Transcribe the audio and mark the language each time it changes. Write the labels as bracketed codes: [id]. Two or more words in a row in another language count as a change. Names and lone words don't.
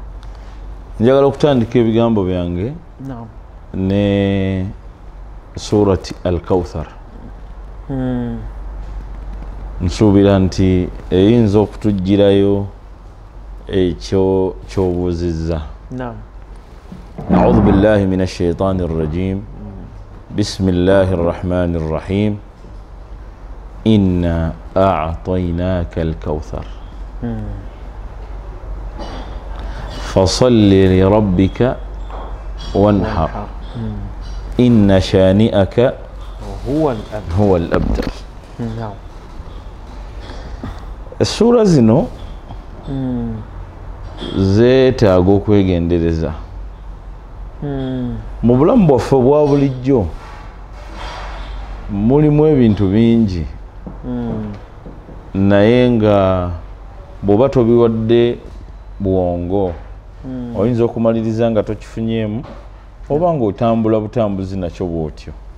[lg] njagala okutandika ebigambo byange ne surati al-Kawthar. nsuubira nti eyinza okutujjirayo ekyo ky'obuuzizza. [ar] أعوذ بالله من الشيطان الرجيم بسم الله الرحمن الرحيم إنا أعطيناك الكوثر فصل لربك وانحر إن شانئك هو الأبتر. [lg] السورة زينو zeetaaga okwegendereza mu bulamu bwaffe obwa bulijjo. mulimu ebintu bingi naye nga bw'oba tobiwadde bwongo oyinza okumaliriza nga tokifunyeemu oba ng'otambula butambuzi nakyo bw'otyo.